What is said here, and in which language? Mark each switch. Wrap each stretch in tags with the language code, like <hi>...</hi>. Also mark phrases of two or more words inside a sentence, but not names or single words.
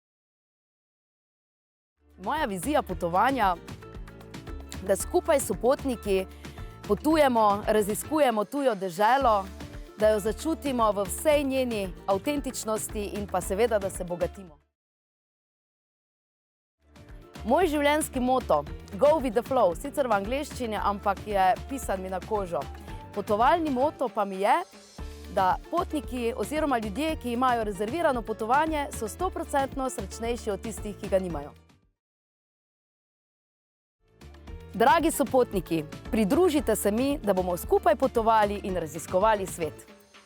<sl>Moja vizija potovanja, da skupaj s sopotniki potujemo, raziskujemo tujo deželo, da jo začutimo v vsej njeni avtentičnosti in pa seveda, da se bogatimo. Moj življenjski moto,</sl> <en>go with the flow,</en> <sl>sicer v angleščini, ampak je pisan mi na kožo. Potovalni moto pa mi je, da potniki oziroma ljudje, ki imajo rezervirano potovanje, so 100% srečnejši od tistih, ki ga nimajo. Dragi sopotniki, pridružite se mi, da bomo skupaj potovali in raziskovali svet.</sl>